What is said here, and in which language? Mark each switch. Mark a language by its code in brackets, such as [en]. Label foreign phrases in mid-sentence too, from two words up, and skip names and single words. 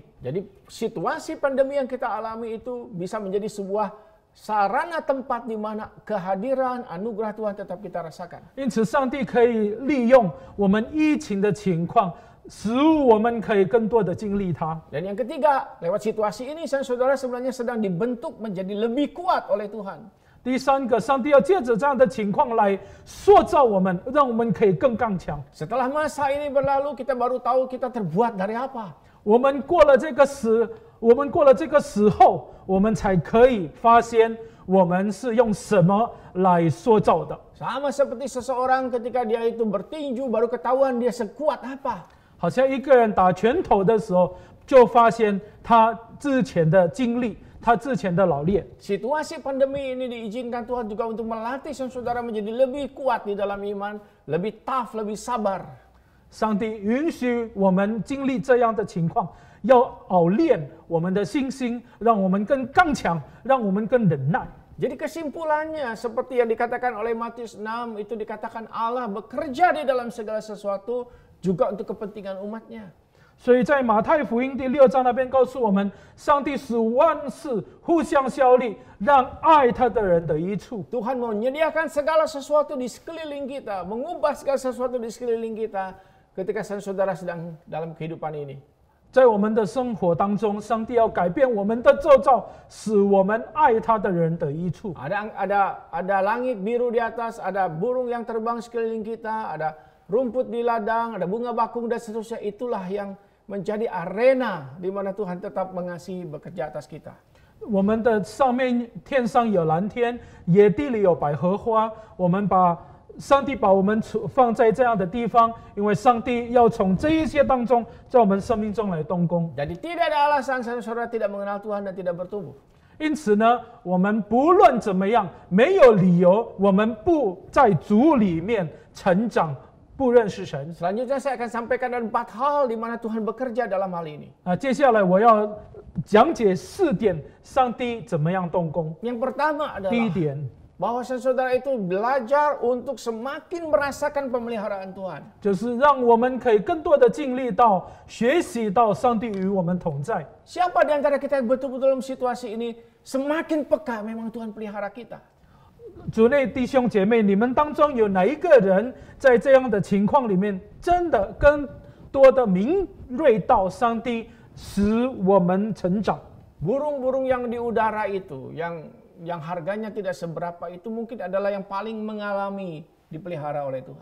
[id] Jadi situasi pandemi yang kita alami itu bisa menjadi sebuah sarana tempat di mana kehadiran anugerah Tuhan tetap kita rasakan. [zh] 因此，上帝可以利用我们疫情的情况，使我们可以更多的经历它。 [id] Dan yang ketiga, lewat situasi ini saudara sebenarnya sedang dibentuk menjadi lebih kuat oleh Tuhan. [zh] 第三个，上帝要借着这样的情况来塑造我们，让我们可以更刚强。 [id] Setelah masa ini berlalu, kita baru tahu kita terbuat dari apa. [zh] 我们过了这个时候，我们才可以发现我们是用什么来塑造的。 [id] Sama seperti seseorang ketika dia itu bertinju baru ketahuan dia sekuat apa. [zh] 好像一个人打拳头的时候，就发现他之前的经历，他之前的老练。 [id] Situasi pandemi ini diizinkan Tuhan juga untuk melatih saudara menjadi lebih kuat di dalam iman, lebih tough, lebih sabar. [zh] 上帝允许我们经历这样的情况，要熬练我们的信心，让我们更刚强，让我们更忍耐。 [id] Jadi kesimpulannya seperti yang dikatakan oleh Matius 6 itu dikatakan Allah bekerja di dalam segala sesuatu juga untuk kepentingan umatnya. [zh] 所以在马太福音第6章那边告诉我们，上帝使万事互相效力，让爱他的人得益处。 [id] Tuhan menyediakan segala sesuatu di sekeliling kita, mengubah segala sesuatu di sekeliling kita ketika saudara sedang dalam kehidupan ini. [zh] 在我们的生活当中，上帝要改变我们的构造，使我们爱他的人得益处。 [id] Ada langit biru di atas, ada burung yang terbang sekeliling kita, ada rumput di ladang, ada bunga bakung dan seterusnya. Itulah yang menjadi arena di mana Tuhan tetap mengasihi bekerja atas kita. [zh] 我们的上面天上有蓝天，野地里有百合花。上帝把我们放在这样的地方，因为上帝要从这一些当中，在我们生命中来动工。 [id] Jadi tidak ada alasan saudara tidak mengenal Tuhan dan tidak bertumbuh. [zh] 因此呢，我们不论怎么样，没有理由我们不在主里面成长，不认识神。 [id] Selanjutnya saya akan sampaikan ada 4 hal di mana Tuhan bekerja dalam hal ini. [zh] 接下来我要讲解4点，上帝怎么样动工。 [id] Yang pertama [zh] 第一 [id] adalah [zh] 点， [id] bahwa saudara itu belajar untuk semakin merasakan pemeliharaan Tuhan. [zh] 就是让我们可以更多的经历到、学习到上帝与我们同在。 [id] Siapa di antara kita yang betul-betul dalam situasi ini semakin peka memang Tuhan pelihara kita. [zh] 主内弟兄姐妹，你们当中有哪一个人在这样的情况里面，真的更多的敏锐到上帝使我们成长？ [id] Burung-burung yang di udara itu, yang harganya tidak seberapa itu mungkin adalah yang paling mengalami dipelihara oleh Tuhan.